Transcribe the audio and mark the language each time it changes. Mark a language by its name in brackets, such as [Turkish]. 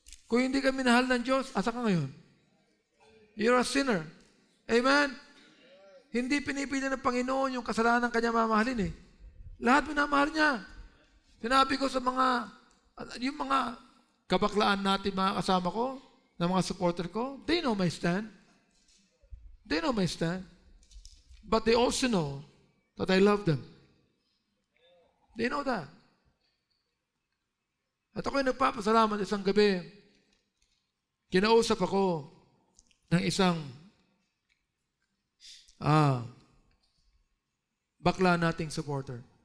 [Filipino] Kung hindi ka minahal ng Diyos, asa ka ngayon? [English] You're a sinner. Amen? [Filipino] Hindi pinipili ng Panginoon yung kasalanan ng kanya mamahalin Lahat minamahal niya. Sinabi ko sa yung mga kabaklaan natin, mga kasama ko, ng mga supporter ko, [English] they know my stand. They know my stand. But they also know that I love them. They know that. [Filipino] At ako'y nagpapasalamat isang gabi. Kinausap ako ng isang bakla nating supporter.